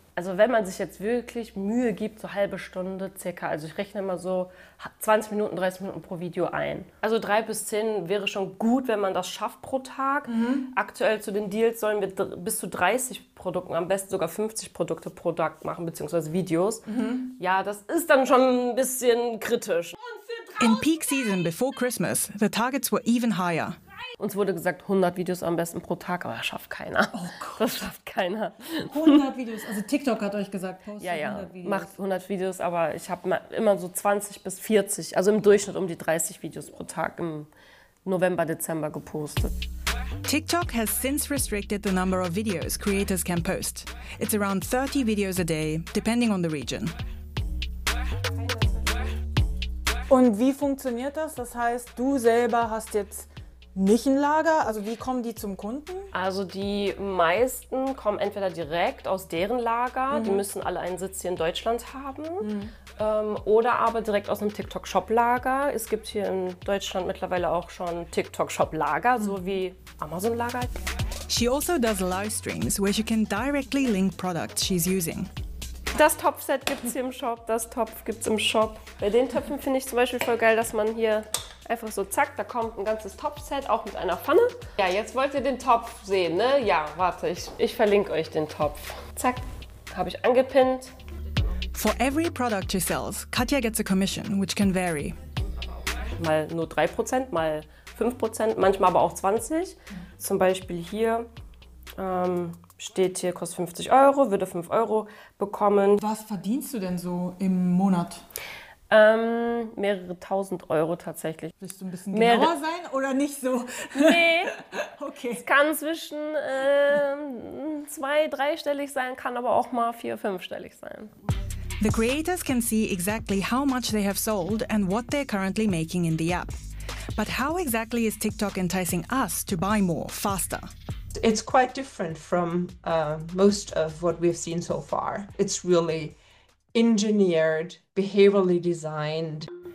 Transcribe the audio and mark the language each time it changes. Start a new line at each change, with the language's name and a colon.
German: Also wenn man sich jetzt wirklich Mühe gibt, so halbe Stunde circa, also ich rechne mal so 20 Minuten, 30 Minuten pro Video ein. Also 3 bis 10 wäre schon gut, wenn man das schafft pro Tag. Mhm. Aktuell zu den Deals sollen wir bis zu 30 Produkten, am besten sogar 50 Produkte pro Tag machen, beziehungsweise Videos. Mhm. Ja, das ist dann schon ein bisschen kritisch.
English: In peak season before Christmas, the targets were even higher.
German: Uns wurde gesagt, 100 Videos am besten pro Tag, aber das schafft keiner. Oh Gott. Das schafft keiner. 100 Videos, also TikTok hat euch gesagt, postet ja, ja. 100 Videos. Ja, macht 100 Videos, aber ich habe immer so 20 bis 40, also im Durchschnitt um die 30 Videos pro Tag im November, Dezember gepostet.
English: TikTok has since restricted the number of videos creators can post. It's around 30 videos a day, depending on the region.
German: Und wie funktioniert das? Das heißt, du selber hast jetzt nicht ein Lager? Also wie kommen die zum Kunden? Also die meisten kommen entweder direkt aus deren Lager, mhm. die müssen alle einen Sitz hier in Deutschland haben, mhm. Oder aber direkt aus einem TikTok-Shop-Lager. Es gibt hier in Deutschland mittlerweile auch schon TikTok-Shop-Lager, mhm. so wie Amazon-Lager.
English: She also does live streams, where she can directly link products she's using.
German: Das Topfset gibt's hier im Shop, das Topf gibt's im Shop. Bei den Töpfen finde ich zum Beispiel voll geil, dass man hier einfach so, zack, da kommt ein ganzes Topfset, auch mit einer Pfanne. Ja, jetzt wollt ihr den Topf sehen, ne? Ja, warte, ich verlinke euch den Topf. Zack, habe ich angepinnt.
English: For every product she sells, Katja gets a commission, which can vary.
German: Mal nur 3%, mal 5%, manchmal aber auch 20. Zum Beispiel hier, steht hier, kostet 50 Euro, würde 5 Euro bekommen. Was verdienst du denn so im Monat? Mehrere tausend Euro tatsächlich. Willst du ein bisschen genauer mehrere sein oder nicht so? Nee. Okay. Es kann zwischen 2-3-stellig sein, kann aber auch mal 4-5-stellig sein.
English: The creators can see exactly how much they have sold and what they're currently making in the app. But how exactly is TikTok enticing us to buy more faster? It's quite different from most of what we've seen so far. It's really engineered, behaviorally designed.